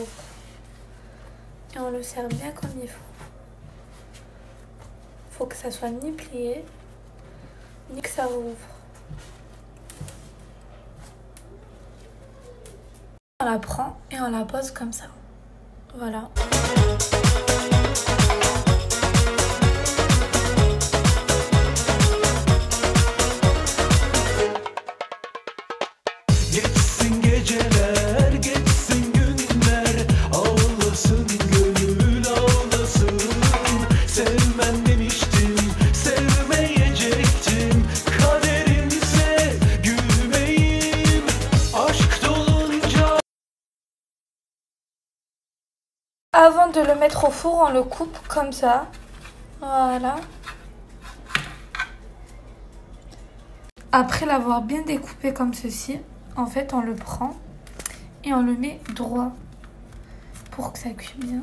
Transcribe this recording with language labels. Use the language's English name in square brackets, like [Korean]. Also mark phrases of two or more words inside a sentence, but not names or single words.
[French] Et on le serre bien comme il faut. Faut que ça soit ni plié, ni que ça rouvre. On la prend et on la pose comme ça. Voilà. [Turkish] Geçsin geceler, geçsin günler, ağlasın gönül ağlasın. Sevmem demiştim, sevmeyecektim. Kaderimse gülmeyim, aşk dolunca. [French] Avant de le mettre au four, on le coupe comme ça. Voilà. Après l'avoir bien découpé comme ceci, en fait, on le prend et on le met droit pour que ça cuise bien.